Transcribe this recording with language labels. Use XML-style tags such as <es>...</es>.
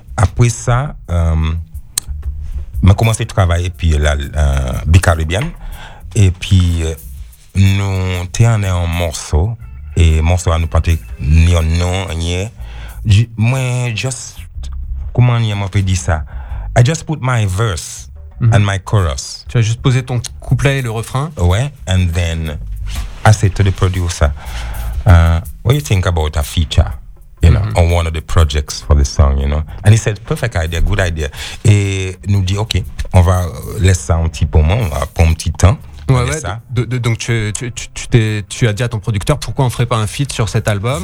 <fr>Après ça, j'ai commencé à travailler puis la Bicaribbean. Et puis, nous avons un morceau. Et le morceau n'a pas porté ni un nom, ni rien. Moi, comment on peut dire ça?</fr> <en>I just put my verse and my chorus.</en> <fr>Tu as juste posé ton couplet et le refrain? Ouais.</fr> <en>And then, I said to the producer, what do you think about a feature? You know, on one of the projects for the song, you know. And he said, perfect idea, good idea.</en> <fr>Et nous dit, OK, on va laisser ça un petit moment, on va prendre un petit temps. Ouais. Donc tu as dit à ton producteur, pourquoi on ferait pas un feat sur cet album?</fr>